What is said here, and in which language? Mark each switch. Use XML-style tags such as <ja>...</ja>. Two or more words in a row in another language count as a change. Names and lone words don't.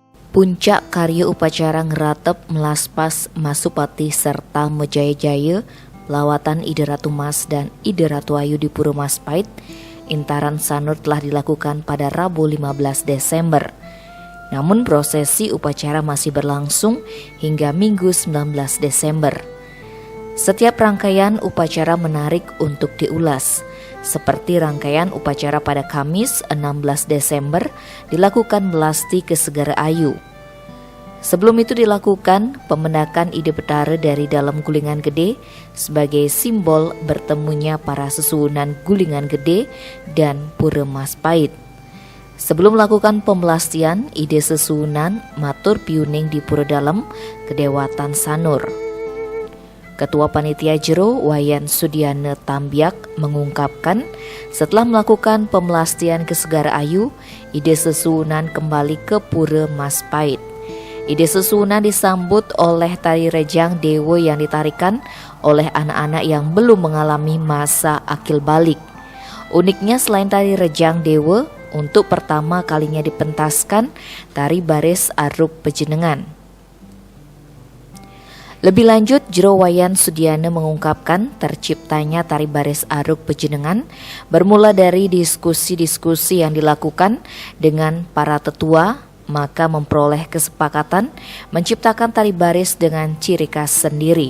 <id>Puncak karya upacara ngeratep melaspas Masupati serta Mejaya-jaya lawatan Ide Ratu Mas dan Ide Ratu Ayu di Pura Maspait, Intaran Sanur telah dilakukan pada Rabu 15 Desember. Namun prosesi upacara masih berlangsung hingga Minggu 19 Desember. Setiap rangkaian upacara menarik untuk diulas, seperti rangkaian upacara pada Kamis 16 Desember dilakukan melasti ke Segara Ayu. Sebelum itu dilakukan pemendakan Ide Betara dari dalam Gulingan Gede sebagai simbol bertemunya para sesuwunan Gulingan Gede dan Pura Maspait. Sebelum melakukan pemelastian, Ide sesuwunan</id> <ban>matur piuning</ban> <id>di Pura Dalem Kedewatan Sanur. Ketua Panitia Jero Wayan Sudiana Tambiak mengungkapkan setelah melakukan pemelastian ke Segara Ayu, Ide sesuwunan kembali ke Pura Maspait. Ide sesuwunan disambut oleh tari rejang dewa yang ditarikan oleh anak-anak yang belum mengalami masa akil balik. Uniknya selain tari rejang dewa, untuk pertama kalinya dipentaskan tari baris aruk pejenengan. Lebih lanjut, Jero Wayan Sudiana mengungkapkan terciptanya tari baris aruk pejenengan bermula dari diskusi-diskusi yang dilakukan dengan para tetua, maka memperoleh kesepakatan menciptakan tari baris dengan ciri khas sendiri.</id>